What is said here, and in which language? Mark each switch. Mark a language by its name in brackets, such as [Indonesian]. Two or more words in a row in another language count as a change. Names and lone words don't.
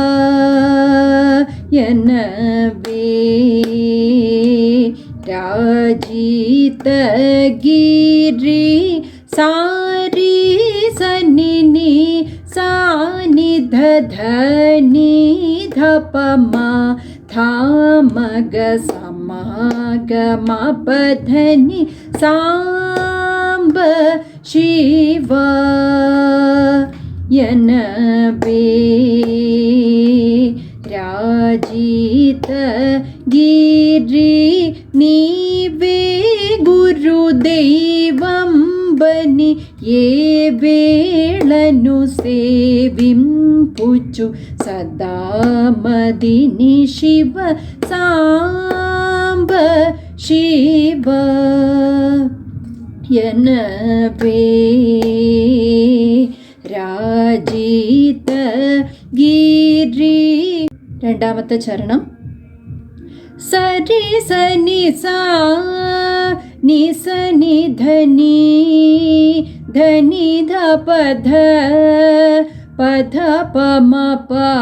[Telugu] యనవే రాజితగిరి സാരി സനിനി സാനിധനി ധപമ ധാമഗ സമാഗമ പധനി సాంబ శివ యనవే రాజితగిరి నీవే గురుదైవం బని ఏ వేళను సేవింపుచు సదా మదిని శివ సాంబ శివ యనవే രാജിതഗിരി. [Malayalam] രണ്ടാമത്തെ ചരണം. സരി സനി സാ നി സനി ധനി ധനി ധ പധ പധ പമ പ